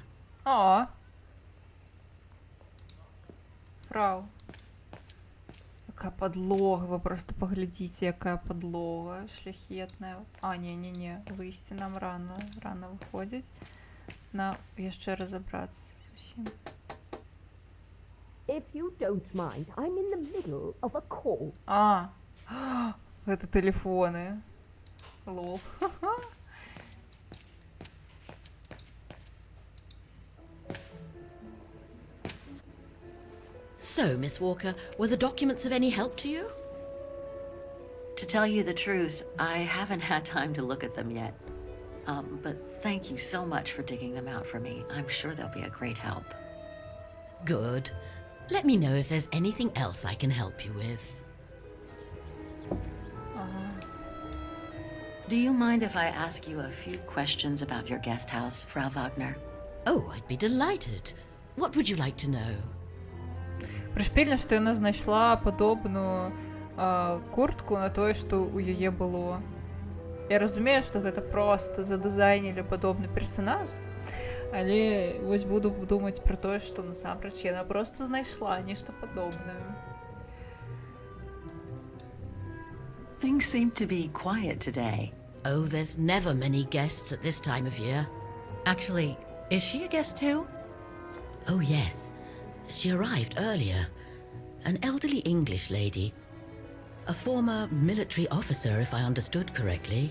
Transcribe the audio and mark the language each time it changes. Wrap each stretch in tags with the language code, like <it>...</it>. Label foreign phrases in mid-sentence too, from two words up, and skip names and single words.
<be>О! Фрау. Якая подлога, вы просто поглядите, якая подлога шляхетная. А, не-не-не, выйсці нам рано выходзіць. Нам яшчэ разобрацца зусім.</be> <en>If you don't mind, I'm in the middle of a call.</en> <be>А, гэта тэлефоны. Лол.</be> <en>So, Miss Walker, were the documents of any help to you? To tell you the truth, I haven't had time to look at them yet. But thank you so much for digging them out for me. I'm sure they'll be a great help. Good. Let me know if there's anything else I can help you with. Do you mind if I ask you a few questions about your guest house, Frau Wagner? Oh, I'd be delighted. What would you like to know?</en> <be>Прышпільна, што яна знайшла падобную куртку на тое, што ў яе было. Я разумею, што гэта проста задызайнілі падобны персанаж, але вось буду думаць пра тое, што насамрэч яна проста знайшла нешта падобнае.</be> <en>Things seem to be quiet today. Oh, there's never many guests at this time of year. Actually, is she a guest too? Oh, yes. She arrived earlier. An elderly English lady. A former military officer, if I understood correctly.</en>